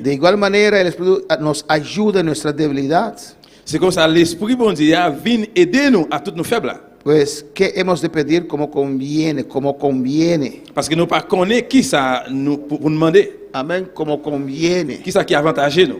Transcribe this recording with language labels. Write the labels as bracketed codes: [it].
[es] de igual manera el Espíritu nos ayuda en nuestra debilidad. [fr] c'est comme ça, l'Esprit bon Dieu vient aider nous à toutes nos faibles. [es] Pues, ¿qué hemos de pedir como conviene? Como conviene. [fr] Parce que nous pas connaît qui ça nous pour nous demander, [es] Amén, como conviene. [fr] qui ça qui avantagé nous.